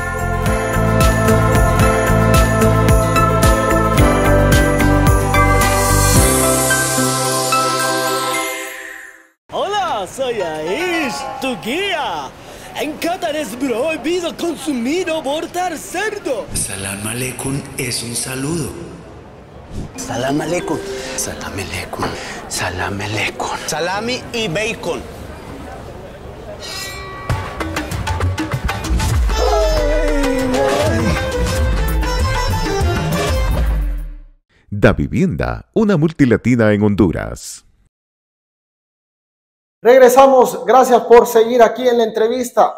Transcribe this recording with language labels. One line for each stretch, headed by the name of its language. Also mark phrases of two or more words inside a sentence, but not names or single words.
Spanish: Hola, soy Aish, tu guía. En Qatar es prohibido consumir o abortar cerdo.
Arabic: سلام عليكم
Spanish: es un saludo.
Arabic: سلام عليكم. سلام عليكم. سلام عليكم.
Spanish: Salami y bacon. Davivienda, una multilatina en Honduras. Regresamos, gracias por seguir aquí en la entrevista.